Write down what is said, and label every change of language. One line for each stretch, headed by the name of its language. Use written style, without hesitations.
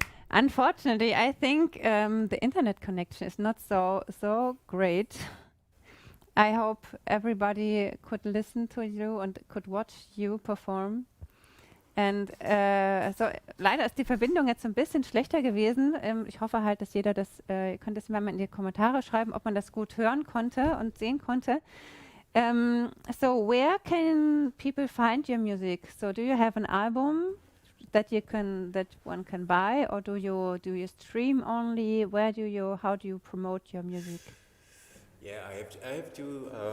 English: Unfortunately, I think the internet connection is not so great. I hope everybody could listen to you and could watch you perform.
German: Und so leider ist die Verbindung jetzt so ein bisschen schlechter gewesen. Ich hoffe halt, dass jeder das, ihr könnt es mal in die Kommentare schreiben, ob man das gut hören konnte und sehen konnte.
English: So where can people find your music? So do you have an album that one can buy, or do you stream only? How do you promote your music? Yeah, I have two.